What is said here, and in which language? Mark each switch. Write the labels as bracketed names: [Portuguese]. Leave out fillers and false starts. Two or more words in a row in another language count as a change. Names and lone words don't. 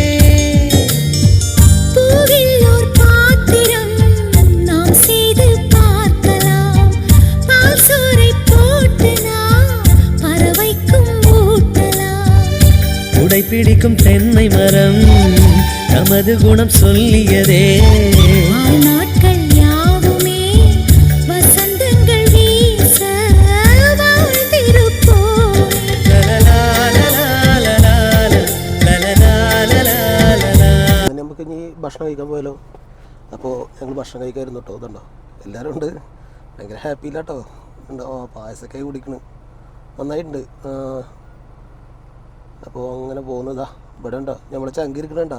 [Tamil] பூவில் ஒரு பாத்திரம் நாம் செய்து பார்க்கலாம், பால் சோறை போட்டு நாம் பறவைக்கும் ஊட்டலாம். உடைப்பிடிக்கும் தென்னை மரம் நமது குணம் சொல்லியதே. நாட்கள் யாவுமே வசந்தங்கள் வீச வாழ்ந்திருப்போம். [Malayalam] നമുക്ക് ഇനി ഭക്ഷണം കഴിക്കാൻ പോയാലോ? അപ്പോൾ ഞങ്ങൾ ഭക്ഷണം കഴിക്കായിരുന്നു കേട്ടോ. ഇതുണ്ടോ, എല്ലാവരും ഉണ്ട്, ഭയങ്കര ഹാപ്പിയിലാട്ടോ. ഉണ്ടോ, പായസമൊക്കെ കുടിക്കണ്, നന്നായിട്ടുണ്ട്. അപ്പോൾ അങ്ങനെ പോകുന്നതാ. ഇവിടെ ഉണ്ടോ നമ്മളെ ചങ്കിരിക്കണുണ്ടോ?